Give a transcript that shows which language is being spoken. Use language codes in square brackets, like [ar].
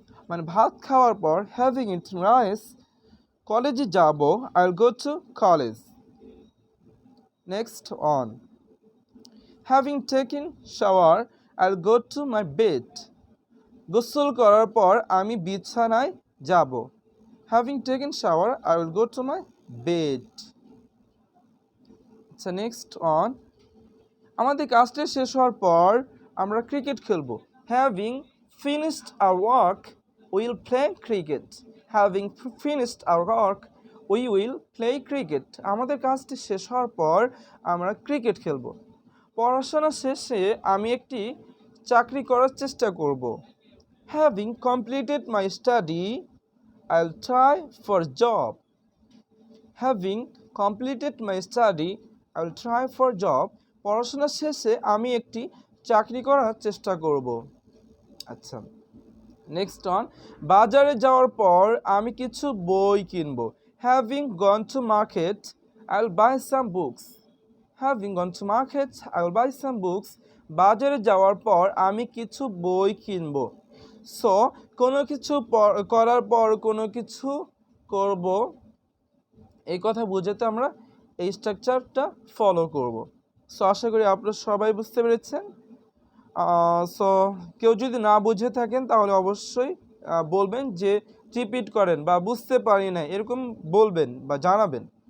[bn] মানে ভাত খাওয়ার পর [en] having eaten rice, [bn] কলেজে যাব, [en] I will go to college. Next on. Having taken shower, I'll go to my bed. [bn] গোসল করার পর আমি বিছানায় যাব। [en] Having taken shower, I will go to my bed. So next on. [bn] আমাদের কাজটা শেষ হওয়ার পর আমরা ক্রিকেট খেলবো। [en] Having finished our work, we will play cricket. Having finished our work, we will play cricket. [bn] আমাদের কাজটি শেষ হওয়ার পর আমরা ক্রিকেট খেলবো। পড়াশোনা শেষে আমি একটি চাকরি করার চেষ্টা করব। [en] Having completed my study, I'll try for job. Having completed my study, I'll try for job. [bn] পড়াশোনা শেষে আমি একটি চাকরি করার চেষ্টা করব। আচ্ছা, নেক্সট অন। বাজারে যাওয়ার পর আমি কিছু বই কিনবো। [en] Having gone to market, I'll buy some books. Having gone to market, I will buy some books. [bn] বাজারে যাওয়ার পর আমি কিছু বই কিনবো। সো কোনো কিছু করার পর কোনো কিছু করব, এই কথা বোঝাতে আমরা এই স্ট্রাকচারটা ফলো করব। সো আশা করি আপনারা সবাই বুঝতে পেরেছেন। সো কেউ যদি না বুঝে থাকেন তাহলে অবশ্যই বলবেন যে রিপিট করেন বা বুঝতে পারি না, এরকম বলবেন বা জানাবেন।